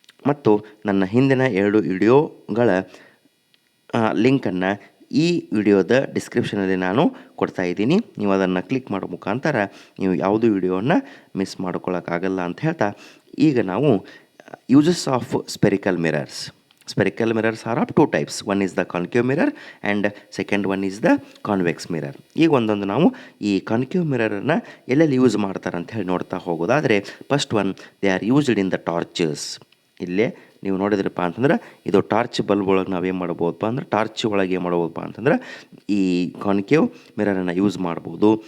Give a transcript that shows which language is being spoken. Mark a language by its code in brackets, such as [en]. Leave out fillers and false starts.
[kn] ಮತ್ತು ನನ್ನ ಹಿಂದಿನ 2 ವಿಡಿಯೋಗಳ ಲಿಂಕನ್ನು ಈ ವಿಡಿಯೋದ ಡಿಸ್ಕ್ರಿಪ್ಷನಲ್ಲಿ ನಾನು ಕೊಡ್ತಾ ಇದ್ದೀನಿ. ನೀವು ಅದನ್ನು ಕ್ಲಿಕ್ ಮಾಡೋ ಮುಖಾಂತರ ನೀವು ಯಾವುದೂ ವಿಡಿಯೋವನ್ನು ಮಿಸ್ ಮಾಡ್ಕೊಳ್ಳೋಕ್ಕಾಗಲ್ಲ ಅಂತ ಹೇಳ್ತಾ ಈಗ ನಾವು [en] Uses of spherical mirrors. Spherical mirrors are of 2 types. One is the concave mirror and second one is the convex mirror. [kn] ಈಗ ಒಂದೊಂದು ನಾವು ಈ ಕಾನ್ಕೇವ್ ಮಿರರನ್ನು ಎಲ್ಲೆಲ್ಲಿ ಯೂಸ್ ಮಾಡ್ತಾರೆ ಅಂತ ಹೇಳಿ ನೋಡ್ತಾ ಹೋಗೋದಾದರೆ [en] First one they are used in the torches. [kn] ಇಲ್ಲೇ ನೀವು ನೋಡಿದ್ರಪ್ಪ ಅಂತಂದ್ರೆ ಇದು ಟಾರ್ಚ್ ಬಲ್ಬ್ ಒಳಗೆ ನಾವೇನು ಮಾಡ್ಬೋದಪ್ಪ ಅಂದ್ರೆ ಟಾರ್ಚ್ ಒಳಗೆ ಏನು ಮಾಡ್ಬೋದಪ್ಪ ಅಂತಂದ್ರೆ ಈ ಕಾನ್ಕೇವ್ ಮಿರರನ್ನು ಯೂಸ್ ಮಾಡ್ಬೋದು.